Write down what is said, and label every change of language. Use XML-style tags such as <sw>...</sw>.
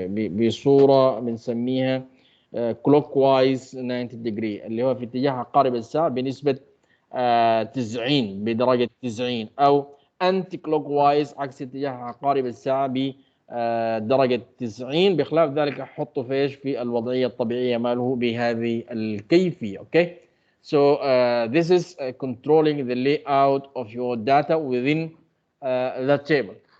<ar>بصورة بنسميها clockwise 90 degree، اللي هو في اتجاه عقارب الساعة بنسبة 90 بدرجة 90، أو anti clockwise عكس اتجاه عقارب الساعة بدرجة 90. بخلاف ذلك أحطه في إيش؟ في الوضعية الطبيعية ماله بهذه الكيفية.</ar> <en>Okay, so this is controlling the layout of your data within the table.</en>